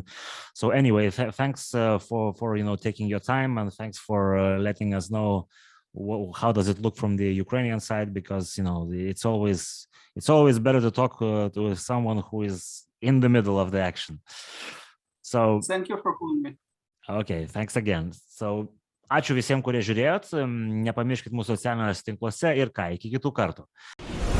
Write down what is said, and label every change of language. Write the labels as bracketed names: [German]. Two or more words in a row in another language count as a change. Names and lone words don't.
[English] So anyway, thanks for taking your time, and thanks for letting us know how does it look from the Ukrainian side, because it's always better to talk to someone who is in the middle of the action. So thank you for calling me. Okay, thanks again. [Lithuanian] So ačiū visiems, kurie žiūrėjot. Nepamirškit mūsų socialiniuose tinkluose ir ką, iki kitų kartų.